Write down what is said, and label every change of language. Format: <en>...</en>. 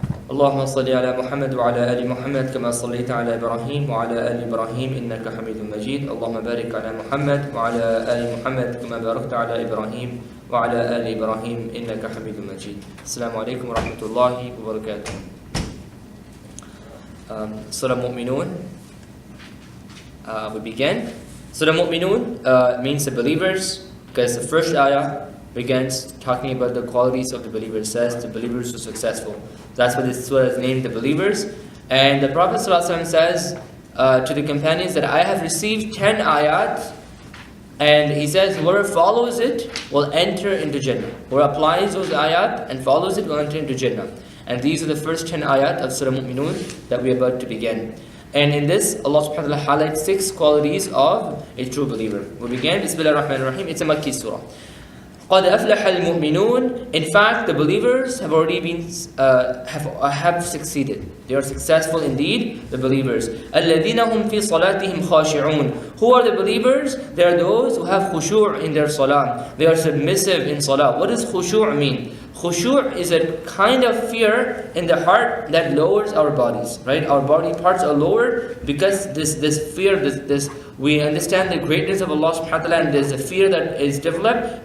<ar>اللهم صل على محمد وعلى آل محمد كما صليت على إبراهيم وعلى آل إبراهيم إنك حميد مجيد اللهم بارك على محمد وعلى آل محمد كما باركت على إبراهيم وعلى آل إبراهيم إنك حميد مجيد السلام عليكم ورحمة الله وبركاته</ar> <en>Surah An-Nur we begin. Surah An-Nur means the believers, because the first ayah begins talking about the qualities of the believers. It says the believers who are successful. That's what this surah is named, the believers. And the Prophet ﷺ says to the companions that I have received 10 ayat, and he says whoever follows it will enter into Jannah. Whoever applies those ayat and follows it will enter into Jannah. And these are the first 10 ayat of Surah An-Nur that we are about to begin. And in this, Allah subhanahu wa ta'ala highlights 6 qualities of a true believer. We begin, Bismillah ar-Rahman ar-Rahim, it's a Makki surah.</en> <ar>قَدْ أَفْلَحَ الْمُؤْمِنُونَ</ar> <en>In fact, the believers have already been, have succeeded. They are successful indeed, the believers.</en> <ar>الَّذِينَ هُمْ فِي صَلَاتِهِمْ خَاشِعُونَ</ar> <en>Who are the believers? They are those who have khushu' in their salah. They are submissive in salah. What does khushu' mean? Khushu' is a kind of fear in the heart that lowers our bodies, right? Our body parts are lowered because this fear, we understand the greatness of Allah subhanahu wa ta'ala, and there's a fear that is developed.</en>